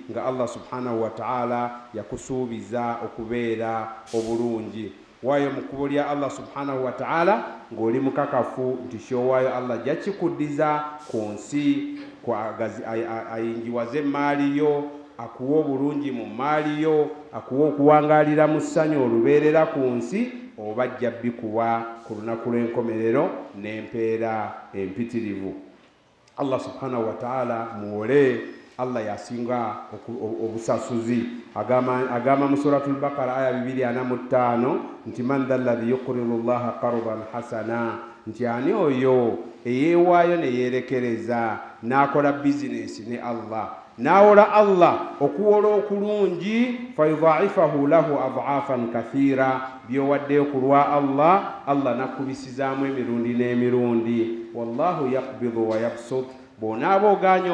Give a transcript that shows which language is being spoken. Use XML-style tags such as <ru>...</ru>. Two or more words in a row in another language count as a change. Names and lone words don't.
<lg>nga Allah</lg> <ar>سبحانه وتعالى</ar> <lg>yakusuubiza okubeera obulungi waayo mu kkubo lya Allah</lg> <ar>سبحانه وتعالى</ar> <lg>ng'oli mukakafu nti kyowaayo Allah ajja kikuddiza ku nsi ayingiwaze maali yo akuwa obulungi mu maali yo akuwa okuwangaalira mu ssanyu olubeerera ku nsi oba ajja bikuwa ku lunaku lw'enkomerero n'empeera empitirivu. Allah</lg> <ar>سبحانه وتعالى</ar> <lg>muwole Allah yasinga obusasuzi agama mu suratul Baqara aya 245 nti</lg> <ar>من ذا الذي يقرض الله قرضا حسنا</ar> <lg>nti ani oyo eyeewaayo ne yeerekereza n'akola bizinesi ne Allah nawola Allah okuwola okulungi</lg> <ar>فيضاعفه له أضعافا كثيرة</ar> <lg>byowaddeyo ku lwa Allah nakubisizaamu emirundi n'emirundi</lg> <ar>والله يقبض ويبسط</ar> <lg>bonaaba oganya</lg>